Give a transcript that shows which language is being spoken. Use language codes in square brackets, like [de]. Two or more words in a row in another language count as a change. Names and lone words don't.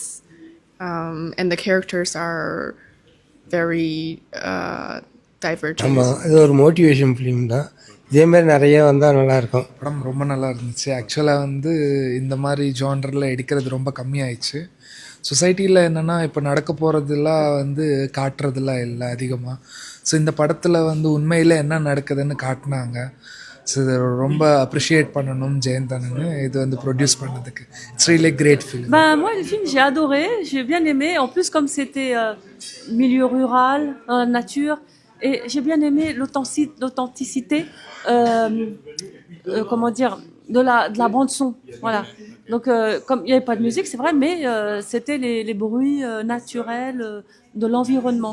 [en] And the characters are very divergent. [ta] இது ஒரு [en] motivation film [ta] தான். இதே மாதிரி நிறைய வந்தால் நல்லாயிருக்கும். படம் ரொம்ப நல்லா இருந்துச்சு. ஆக்சுவலாக இந்த மாதிரி ஜானரில் எடுக்கிறது ரொம்ப கம்மியாயிடுச்சு. சொசைட்டியில் என்னென்னா இப்போ நடக்க போகிறதெல்லாம் காட்டுறதெல்லாம் இல்லை அதிகமாக. ஸோ இந்த படத்தில் உண்மையில் என்ன நடக்குதுன்னு காட்டினாங்க. ஸோ இதை ரொம்ப அப்ரிஷியேட் பண்ணணும் ஜெயந்தனு இது ப்ரொடியூஸ் பண்ணதுக்கு. [en] it's really great film. [fr] moi le film j'ai adoré, j'ai bien aimé. En plus comme c'était milieu rural, dans la nature, et j'ai bien aimé l'authenticité comment dire de la bande son. Voilà. Donc comme il n'y avait pas de musique, c'est vrai, mais c'était les bruits naturels de l'environnement.